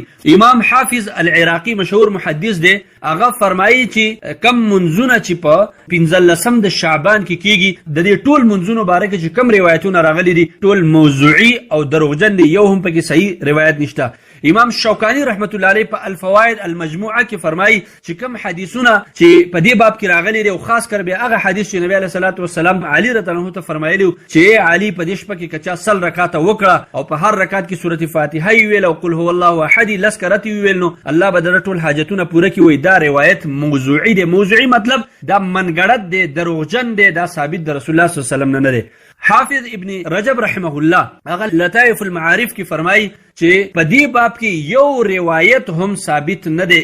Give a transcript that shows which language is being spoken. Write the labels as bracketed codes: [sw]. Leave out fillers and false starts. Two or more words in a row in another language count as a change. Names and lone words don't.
[ps] امام حافظ العراقی مشهور محدث دی، هغه فرمایي چې کم منځونه چې په 15 د شعبان کې کیږي د دې ټول منځونو باره کې چې کم روایتونه راغلي دي ټول موضوعي او دروغجن دي، یو هم پکې صحیح روایت نشته. امام شوکانی رحمت الله علیه په الفوائد المجموعه کې فرمایي چې کم حدیثونه چې په دې باب کې راغلي دي او خاص کر به هغه حدیث چې نبی علیه الصلاۃ والسلام علي رضی الله عنه ته فرمایلی چې علي په دې شپه کې کچا سل رکعات وکړه او په هر رکعت کې سورۃ فاتحه ویل او [ar] قل هو الله احد [ps] لسکرت ویل نو الله به د ټول حاجتونه پوره کوي. دا روایت موضوعي دی. موضوعي مطلب دا منګړت دی، دروغجن دی، دا ثابت د رسول الله صلی الله علیه وسلم نه دی. حافظ ابن رجب رحمه الله هغه لطائف المعارف کې فرمایي چې په دې باب کې یو روایت هم ثابت نه دی.